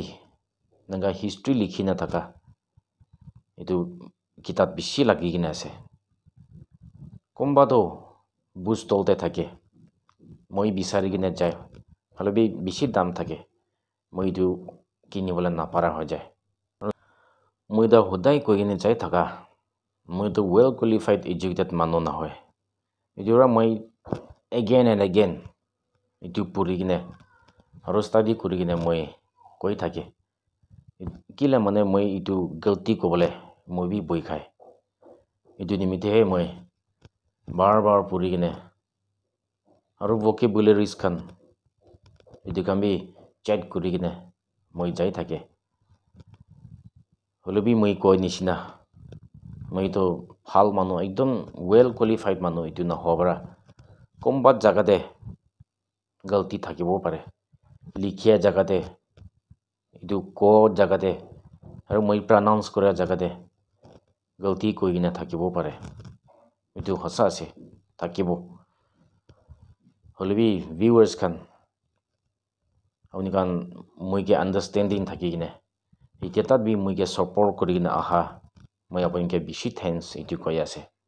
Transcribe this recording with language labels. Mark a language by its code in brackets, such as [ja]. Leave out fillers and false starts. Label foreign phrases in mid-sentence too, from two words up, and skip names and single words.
[nag] naga history likhina thaka itu kitab bishi lagi kina ase komba to bus tolte thake moi bisari kine jai halobi bishi dam thake moi itu kini bola na para ho jai moi da hodai ko kine jai thaka moi to [en] well qualified educated [nag] manu na hoy ijora moi [en] again and again [nag] itu puri kine aro study kuri kine moi koi thake kila mane moi itu guilty ko bole moi bi boi khai itu nimite he moi bar puri kine aro vocabularies kan itu kambi chat kuri kine moi jai thake holobi moi koi nishina moi to phal manu ekdom [en] well qualified [nag] manu itu na hobra kombat jaga de galti thakibo pare likhia jaga de itu ko jaga de aru moi pronounce kora jaga de galti koigina thakibo pare itu hosa ase thakibo holibi viewers kan awnikan muige understanding thakigine itetat bi muige support kurigina aha moi apunike bishi thanks itu koi ase